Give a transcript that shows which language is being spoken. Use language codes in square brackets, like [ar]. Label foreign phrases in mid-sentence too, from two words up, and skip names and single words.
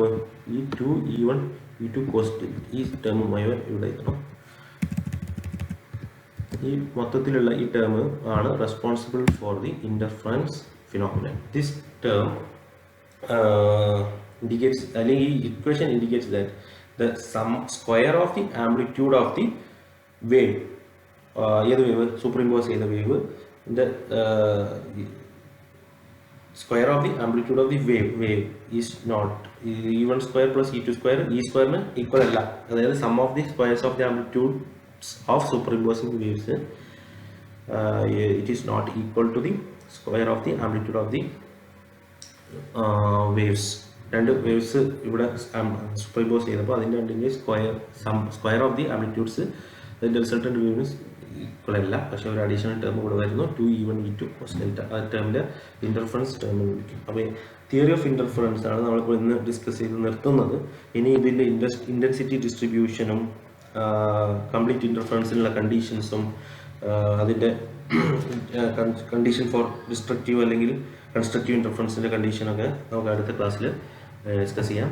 [ml] e2 e1 e2 കോസ്റ്റ്, ഈ ടേമുമായി ഇവിടെ എത്തണം. ഈ മൊത്തത്തിലുള്ള ഈ ടേം ആണ് [en] responsible for the interference phenomenon. this term indicates, [ml] അല്ലെങ്കിൽ ഈ [en] equation indicates that the sum square of the amplitude of the wave, ഏത് വേവ്? [ml] സൂപ്പർഇമ്പോസ് ചെയ്ത വേവ്, [en] square of the amplitude of the wave is not e1 square plus e2 square [ml] ഈ സ്ക്വയറിന് ഈക്വൽ അല്ല. [en] അതായത് sum of the squares of the amplitude of superimposing waves, it is not equal to the square of the amplitude of the waves. [ml] രണ്ട് വേവ്സ് ഇവിടെ സൂപ്പർഇമ്പോസ് ചെയ്തപ്പോൾ അതിൻ്റെ രണ്ടിൻ്റെ [en] square of the amplitudes [ml] അതിൻ്റെ [en] resultant waves [ml] ഈക്വൽ അല്ല. പക്ഷേ ഒരു അഡീഷണൽ ടേം കൂടെ വരുന്നു, [en] 2e1 e2 cos delta. [ml] ആ ടേമിൻ്റെ [en] interference term [ml] എന്ന് വിളിക്കും. അപ്പോൾ [en] theory of interference [ml] ആണ് നമ്മളിപ്പോൾ ഇന്ന് ഡിസ്കസ് ചെയ്ത് നിർത്തുന്നത്. ഇനി ഇതിൻ്റെ ഇൻറ്റൻസിറ്റി ഡിസ്ട്രിബ്യൂഷനും കംപ്ലീറ്റ് ഇൻ്റർഫറൻസിനുള്ള കണ്ടീഷൻസും അതിൻ്റെ [en] condition for destructive [ml] അല്ലെങ്കിൽ കൺസ്ട്രക്റ്റീവ് ഇൻ്റർഫറൻസിൻ്റെ കണ്ടീഷനൊക്കെ നമുക്ക് അടുത്ത ക്ലാസ്സിൽ ഡിസ്കസ് ചെയ്യാം.